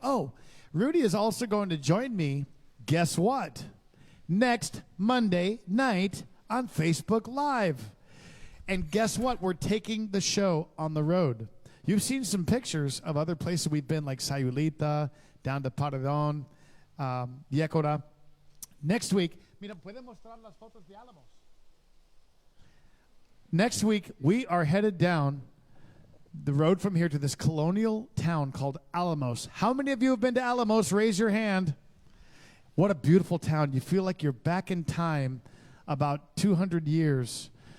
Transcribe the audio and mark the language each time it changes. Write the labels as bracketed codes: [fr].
[en] Oh, Rudy is also going to join me, guess what? Next Monday night on Facebook Live. And guess what? We're taking the show on the road. You've seen some pictures of other places we've been, like Sayulita, down to Paredon, Yecora. Next week, [es] mira, ¿pueden mostrar las fotos de Álamos? [en] Next week, we are headed down the road from here to this colonial town called Alamos. How many of you have been to Alamos? Raise your hand. What a beautiful town. You feel like you're back in time about 200 years.